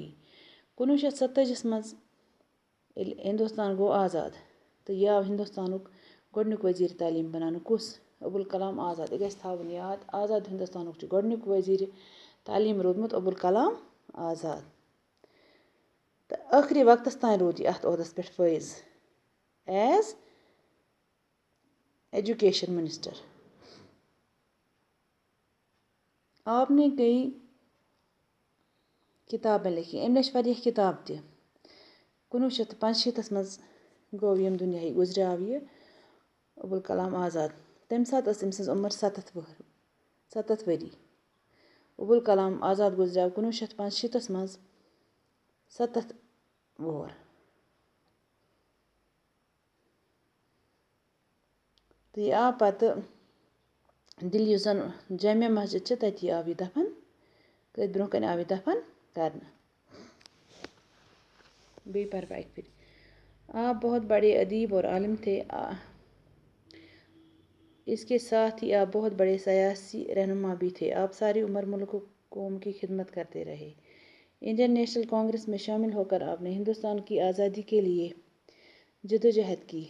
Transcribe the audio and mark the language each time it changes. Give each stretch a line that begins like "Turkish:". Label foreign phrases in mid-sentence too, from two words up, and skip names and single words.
Kashmiri: 1947 منٛز ییٚلہِ ہندوستان گوٚو آزاد، تہٕ یہِ آو ہندوستانُک گۄڈنیُک وزیٖرِ تعلیٖم بناونہٕ۔ کُس؟ ابوالکلام آزاد۔ یہِ گژھِ تھاوُن یاد، آزاد ہندوستانُک چھُ گۄڈنیُک وزیٖرِ تعلیٖم روٗدمُت ابوالکلام آزاد، تہٕ ٲخری وقتس تام روٗد یہِ اتھ عہدس پٮ۪ٹھ فٲیض
English: as education minister.
Urdu: آپ نے کئی کتابیں لکھی،
Kashmiri: أمۍ لیچھ واریاہ کتاب تہِ۔ 1965 منٛز گوٚو ییٚمہِ دُنیاہٕے گُزریٛاو یہِ ابوالکلام آزاد۔ تَمہِ ساتہٕ ٲس أمۍ سٕنٛز عمر 7 ؤری۔ ابوالکلام آزاد گُزریٛاو 1965 منٛز 7 وُہُر۔ تہٕ یہِ آو پَتہٕ دِلہِ یُس زَن جامع مسجد چھِ تٔتی آو یہِ دفن تٔتھۍ برٛونٛہہ کَنہِ آو یہِ دفن کرنہٕ. بیٚیہِ پَرٕ بہٕ اَکہِ پھِرِ.
Urdu: آپ بہت بڑے ادیب اور عالم تھے. اس کے ساتھ ہی آپ بہت بڑے سیاسی رہنما بھی تھے. آپ ساری عمر ملک و قوم کی خدمت کرتے رہے. انڈین نیشنل کانگریس میں شامل ہو کر آپ نے ہندوستان کی آزادی کے لیے جدوجہد کی.